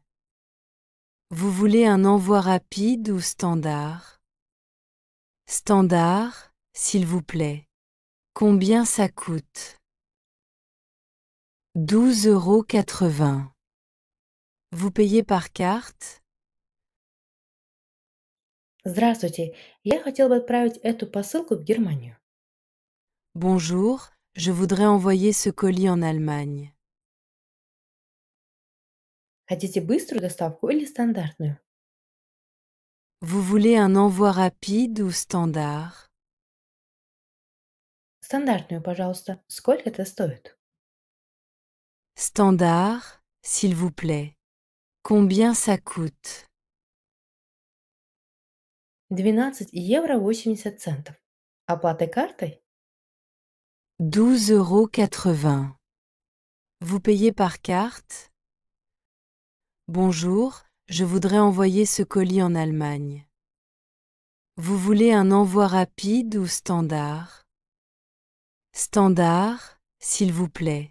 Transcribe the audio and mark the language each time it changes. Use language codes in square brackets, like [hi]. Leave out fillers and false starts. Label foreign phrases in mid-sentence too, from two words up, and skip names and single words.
[fr] Vous voulez un envoi rapide ou standard? Standard, s'il vous plaît. Combien ça coûte? 12,80 €. Vous payez par carte? [ru] Здравствуйте, я хотел бы отправить эту посылку в Германию. [fr] Bonjour, je voudrais envoyer ce colis en Allemagne. [ru] Хотите быструю доставку или стандартную? [fr] Vous voulez un envoi rapide ou standard? [ru] Стандартную, пожалуйста. Сколько это стоит? [fr] Standard, s'il vous plaît. Combien ça coûte? 12,80 €. [ru] Оплата картой? [fr] 12,80 €. Vous payez par carte? Bonjour, je voudrais envoyer ce colis en Allemagne. Vous voulez un envoi rapide ou standard? Standard, s'il vous plaît.